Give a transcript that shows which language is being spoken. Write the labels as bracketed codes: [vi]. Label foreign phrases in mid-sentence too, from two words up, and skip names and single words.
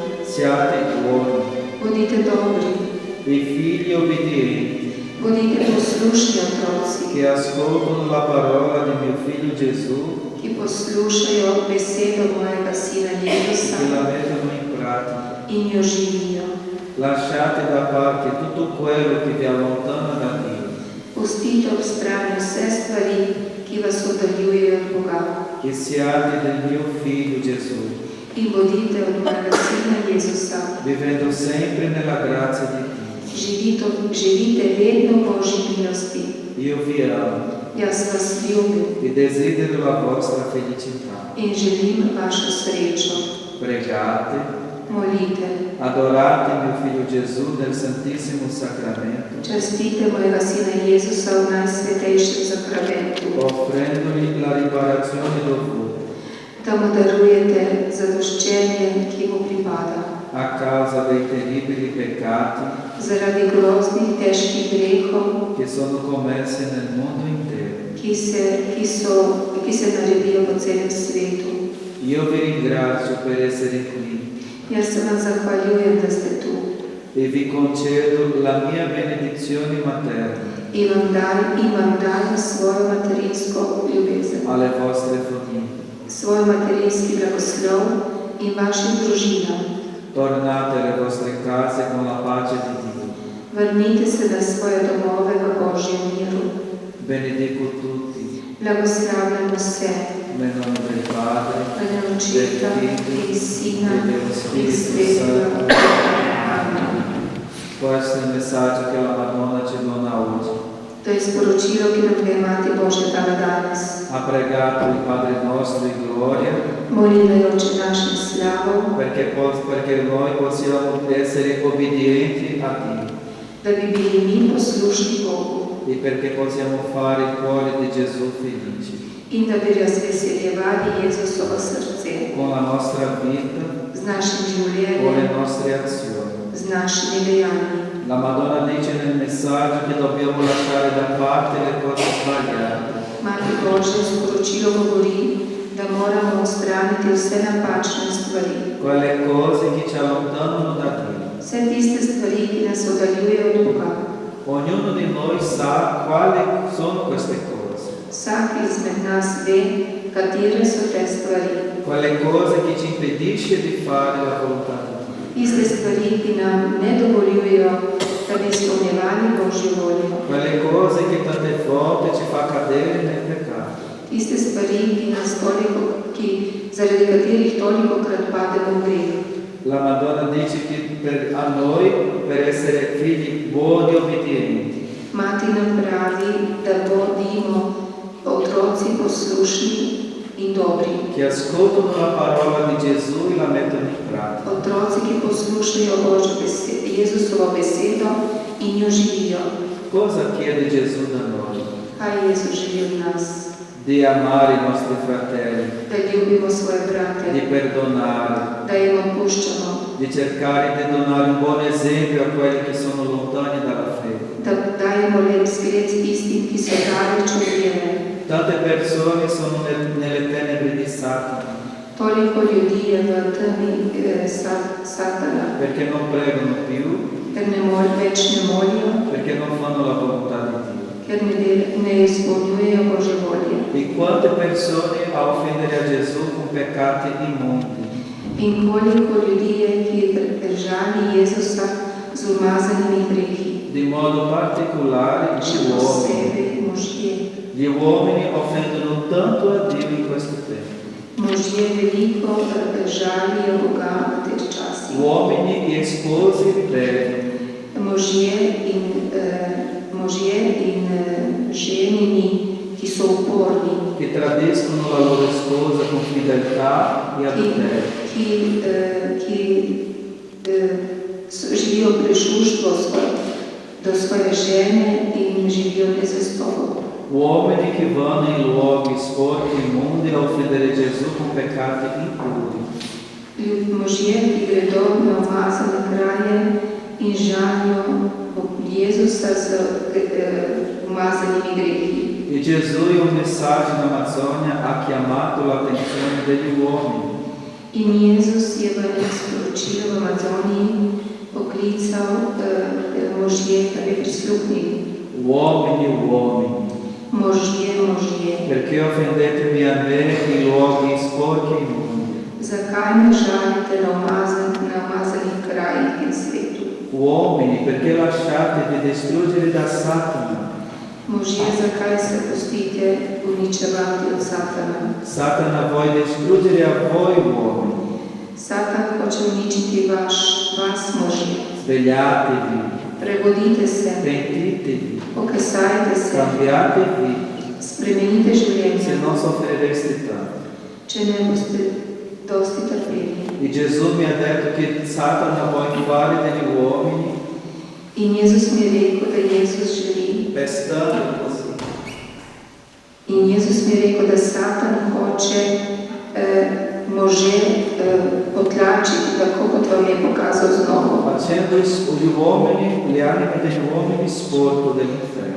[it] siate buoni, [sl] Budite dobri, [it] dei figli obbedienti, [sl] budite poslušni otroci, [it] che ascoltano la parola di mio figlio Gesù [sl] ki poslušajo besedo mojega sina [it] e [sl] Jezusa [it] che la mettono in pratica. [sl] in jo živijo. [it] Lasciate da parte tutto quello che vi allontana da Dio [sl] Pustite ob strani vse stvari, ki vas oddaljujejo od Boga, [it] e siate del mio Figlio Gesù, [sl] in bodite od mojega sina Jezusa. [it] vivendo sempre nella grazia di Dio. [sl] Živite vedno v Božji milosti. [it] Io vi amo [sl] Jaz vas ljubim [it] e desidero la vostra felicità. [sl] in želim vašo srečo. [it] Pregate, [sl] Molite, [it] adorate mio Figlio Gesù nel Santissimo Sacramento, [sl] častite mojega sina Jezusa v najsvetejšem sakramentu, [it] offrendogli la riparazione dovuta [sl] da mu darujete zadoščenje, ki mu pripada. [it] a causa dei terribili peccati [sl] Zaradi groznih, težkih grehov, [it] che sono commessi nel mondo intero. [sl] ki se naredijo po celem svetu. [it] Io vi ringrazio per essere qui [sl] Jaz se vam zahvaljujem, da ste tu [it] e vi concedo la mia benedizione materna [sl] in vam dajem svojo materinsko ljubezen, [it] alle vostre famiglie. [sl] svoj materinski blagoslov in vašim družinam. [it] Tornate alle vostre case con la pace di Dio. [sl] Vrnite se na svoje domove v Božjem miru. [it] Benedico tutti [sl] Blagoslavljam vse, [it] nel nome del Padre, [sl] v imenu Očeta in Sina in Svetega. Amen. [it] questo è il messaggio che la Madonna ci dona oggi. [sl] To je sporočilo, ki nam ga je Mati Božja dala danes. [it] Ha pregato il Padre nostro in gloria [sl] Molila je Oče naš in slavo, [it] perché noi possiamo essere obbedienti a Dio [sl] da bi bili mi poslušni Bogu [it] e perché possiamo fare il cuore di Gesù felice [sl] in da bi razveseljevali Jezusovo srce [it] con la nostra vita, [sl] z našim [it] con le [sl] življenjem, [it] nostre azioni. [sl] z našimi dejanji. [it] La Madonna dice nel messaggio che dobbiamo lasciare da parte le cose sbagliate [sl] Mati Božja v sporočilu govori, da moramo odstraniti vse napačne stvari, [it] quelle cose che ci allontanano da Dio. [sl] vse tiste stvari, ki nas oddaljujejo od Boga. [it] Ognuno di noi sa quali sono queste cose, [sl] Vsak izmed nas ve, katere so te stvari. [it] quelle cose che ci impedisce di fare la volontà di Dio. [sl] Tiste stvari, ki nam ne dovoljujejo, da bi izpolnjevali Božjo voljo. [it] Quelle cose che tante volte ci fa cadere nel peccato. [sl] Tiste stvari, zaradi katerih tolikokrat pademo v greh. [it] La Madonna dice che a noi, per essere figli buoni e obbedienti, [sl] Mati nam pravi, da bodimo otroci poslušni in dobri. [it] che ascoltano la parola di Gesù e la mettono in pratica. [sl] Otroci, ki poslušajo Jezusovo besedo in jo živijo. [it] Cosa chiede Gesù da noi? [sl] Kaj Jezus želi od nas? [it] Di amare i nostri fratelli, [sl] Da ljubimo svoje brate, [it] di perdonare, [sl] da jim opuščamo, [it] di cercare di donare un buon esempio a quelli che sono lontani dalla fede. [sl] da dajemo lep zgled tistim, ki so daleč od vere. [it] Tante persone sono nelle tenebre di Satana [sl] Toliko ljudi je v temi Satana, [it] perché non pregano più, [sl] ker več ne molijo, [it] perché non fanno la volontà di Dio. [sl] ker ne izpolnjujejo Božje volje. [it] E quante persone a offendere a Gesù con peccati immondi. [sl] In koliko ljudi je, ki držali Jezusa z umazanimi grehi, [it] Di modo particolare [sl] še [it] gli uomini. [sl] posebej možje. [it] Gli uomini offendono tanto a Dio in questo tempo. [sl] Možje veliko žalijo Boga v teh časih. [it] Uomini e sposi ribelli, [sl] Možje in ženini, ki so uporni, [it] che tradiscono la loro sposa con fedeltà e adulterio. [sl] ki živijo prešuštvo do svoje žene in živijo nezvestobo. [it] Uomini che vanno in luoghi sporchi e immondi a offendere Gesù con peccati impuri. [sl] Možje, ki gredo na umazane kraje in žalijo Jezusa z umazanimi grehi. [it] E Gesù in un messaggio in Amazzonia ha chiamato l'attenzione degli uomini. [sl] In Jezus je v enem sporočilu v Amazoniji poklical možje, da bi prisluhnili. [it] Uomini, uomini, [sl] Možje, [it] Perché offendete-mi a me in luoghi sporchi e immondi? [sl] zakaj me žalite na umazanih krajih in svetu? [it] Uomini, perché lasciate di distruggere da Satana? [sl] Možje, zakaj se pustite uničevati od Satana? [it] Satana vuole distruggere a voi uomini. [sl] Satan hoče uničiti vas možje. [it] Svegliatevi, [sl] Prebudite se, [it] pentitevi, [sl] okesajte se, [it] cambiatevi, [sl] spremenite se življenje, [it] non soffrireste tanto. [sl] če ne boste dosti trpeli. [it] E Gesù mi ha detto che Satana vuole fare degli uomini [sl] In Jezus mi je rekel, da Jezus želi. [it] pestando così. [sl] In Jezus mi je rekel, da Satan hoče može potlačiti, tako kot vam je pokazal znovu. [it] Facendo gli uomini, le anime degli uomini sporco dell'inferno.